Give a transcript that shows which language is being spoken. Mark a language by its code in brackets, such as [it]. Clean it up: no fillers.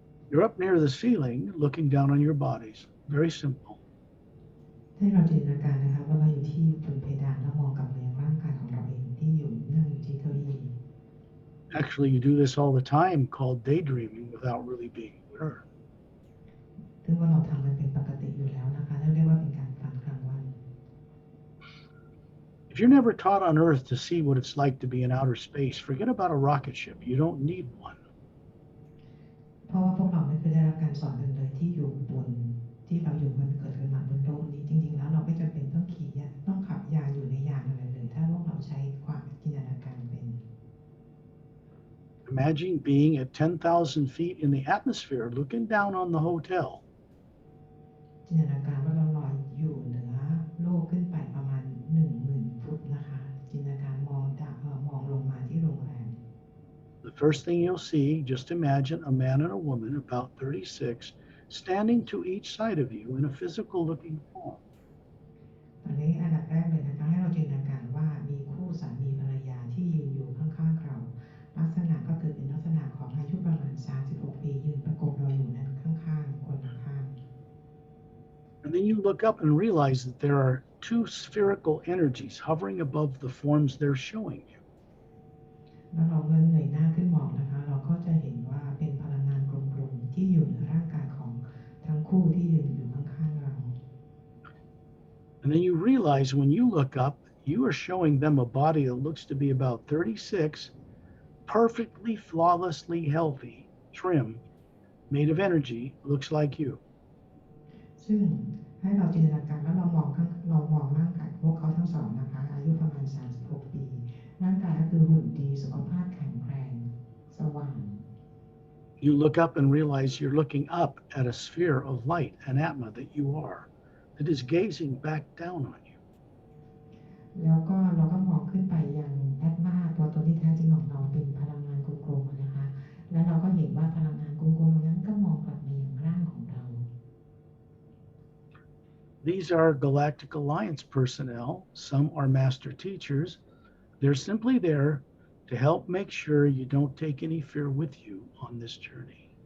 [en] You're up near the ceiling, looking down on your bodies. Very simple. [th] ให้เราจินตนาการนะคะว่าเราอยู่ที่บนเพดานแล้วมองกลับมายังร่างกายของเราเองที่อยู่นั่งอยู่ที่เก้าอี้ [en] Actually, you do this all the time, called daydreaming, without really being aware. [th] ซึ่งว่าเราทำมันเป็นปกติอยู่แล้วนะคะเรียกว่าเป็นการฝันกลางวัน [en] If you're never taught on Earth to see what it's like to be in outer space, forget about a rocket ship. You don't need one. [th] เพราะว่าพวกเราไม่เคยได้รับการสอนกันเลยที่อยู่บนที่เราอยู่บนเกิดขึ้นมาบนโลกนี้จริงๆแล้วเราไม่จำเป็นต้องขี่ยานต้องขับยานอยู่ในยานอะไรเลยถ้าพวกเราใช้ความจินตนาการเป็น [en] Imagine being at 10,000 feet in the atmosphere, looking down on the hotel. [th] จินตนาการว่าเราลอยอยู่เหนือโลกขึ้นไปประมาณ 10,000 ฟุตนะคะจินตนาการมองลงมาที่โรงแรม [en] The first thing you'll see, just imagine a man and a woman about 36 standing to each side of you in a physical looking form. [th] ตอนนี้อันดับแรกเลยนะคะให้เราจินตนาการว่ามีคู่สามีภรรยาที่ยืนอยู่ข้างๆเราลักษณะก็คือเป็นลักษณะของอายุประมาณ36ปียืนประกบเราอยู่นั้นข้างๆคนละข้าง [en] And then you look up and realize that there are two spherical energies hovering above the forms they're showing you. [th] แล้วเราเงยหน้าขึ้นมองนะคะเราก็จะเห็นว่าเป็นพลังงานกลมๆที่อยู่ในร่างกายของทั้งคู่ที่ยืนอยู่ข้างๆเรา [en] And then you realize when you look up, you are showing them a body that looks to be about 36, perfectly, flawlessly healthy, trim, made of energy, looks like you. [th] ซึ่งให้เราจินตนาการแล้วเรามองร่างกายพวกเขาทั้งสองนะคะอายุประมาณ36ปีร่างกายก็คือหุ่นดีสุขภาพแข็งแรงสว่าง [en] You look up and realize you're looking up at a sphere of light, an Atma that you are, that is gazing back down on you. [th] แล้วก็เราก็มองขึ้นไปยังแอตมาตัวตนที่แท้จริงของเราเป็นพลังงานกลมๆนะคะแล้วเราก็เห็นว่าพลังงานกลมๆนั้นก็มองกลับมายังร่างของเรา [en] These are Galactic Alliance personnel. Some are master teachers. They're simply there to help make sure you don't take any fear with you on this journey.